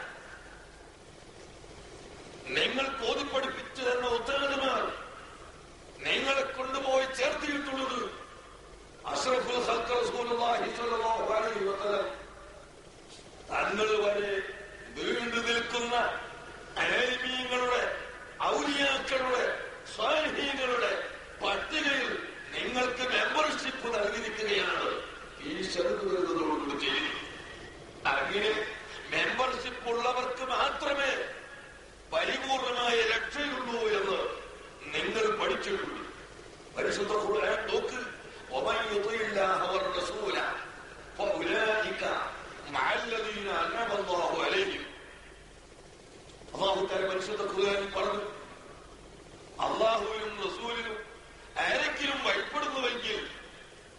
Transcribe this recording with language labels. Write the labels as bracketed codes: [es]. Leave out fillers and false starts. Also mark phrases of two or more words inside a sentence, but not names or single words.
[ml] നിങ്ങൾ കോതിപ്പടിപ്പിച്ചു തന്ന ഉസ്താദുമാർ നിങ്ങളെ കൊണ്ടുപോയി ചേർത്തിയിട്ടുള്ളത് [ar] أشرف الخلق رسول الله صلى الله عليه وسلم [ml] തങ്ങൾ വരെ നീണ്ടു നിൽക്കുന്ന ആലിമീങ്ങളുടെ ഔലിയാക്കളുടെ സ്വാലിഹീങ്ങളുടെ പട്ടികയിൽ നിങ്ങൾക്ക് മെമ്പർഷിപ്പ് നൽകിയിരിക്കുകയാണ്. ഈ ശബ്ദം വരുന്നതോടുകൂടി ചെയ്യുന്നു. അങ്ങനെ മെമ്പർഷിപ്പ് ഉള്ളവർക്ക് മാത്രമേ പരിപൂർണമായ രക്ഷയുള്ളൂ എന്ന് നിങ്ങൾ പഠിച്ചിട്ടുണ്ട്. പരിശുദ്ധ ഖുർആൻ നോക്ക്. [ar] ومن يطع الله والرسول فاولئك مع الذين انعم الله عليهم. الله تعالى [ml] പരിശുദ്ധ ഖുർആനിൽ പറഞ്ഞു, അല്ലാഹുവിനും റസൂലിനും ആരെങ്കിലും വഴിപ്പെടുന്നുവെങ്കിൽ